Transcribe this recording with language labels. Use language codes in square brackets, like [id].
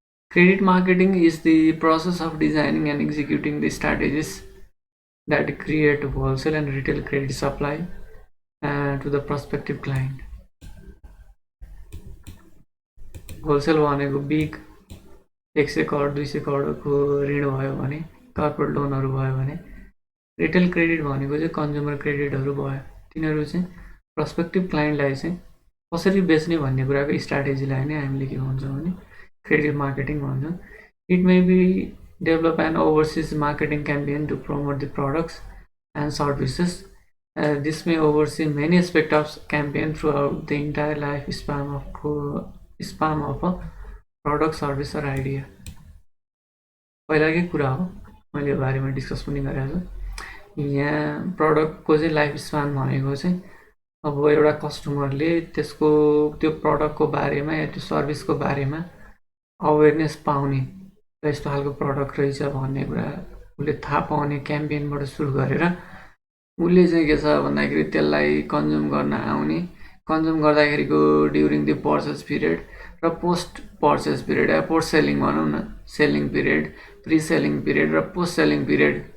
[en] Credit marketing is the process of designing and executing the strategies that create wholesale and retail credit supply to the prospective client. [ne] Wholesale भनेको big 100 crore 200 करोडको ऋण भयो भने, corporate लोनहरू भयो भने, retail credit भनेको चाहिँ कन्ज्युमर क्रेडिटहरू भयो। तिनीहरू चाहिँ प्रस्पेक्टिभ क्लाइन्टलाई चाहिँ कसरी बेच्ने भन्ने कुराको स्ट्राटेजीलाई नै हामीले के भन्छौँ भने credit marketing भन्छौँ। [en] It may be develop an overseas marketing campaign to promote the products and services. This may oversee many aspects of campaign throughout the entire lifespan of a product, service or idea. [ne] पहिलाकै कुरा हो, मैले यो बारेमा discuss पनि गरेको छु। यहाँ प्रडक्टको चाहिँ लाइफ स्पान भनेको चाहिँ अब एउटा कस्टमरले त्यसको त्यो प्रडक्टको बारेमा या त्यो सर्भिसको बारेमा अवेरनेस पाउने, यस्तो खालको प्रडक्ट रहेछ भन्ने कुरा उसले थाहा पाउने क्याम्पेनबाट सुरु गरेर उसले चाहिँ के छ भन्दाखेरि त्यसलाई कन्ज्युम गर्न आउने, consume गर्दाखेरिको [en] during the purchase period [ne] र पोस्ट पर्चेस पिरियड या पोस्ट सेलिङ भनौँ न, selling period, pre selling period र पोस्ट सेलिङ पिरियड,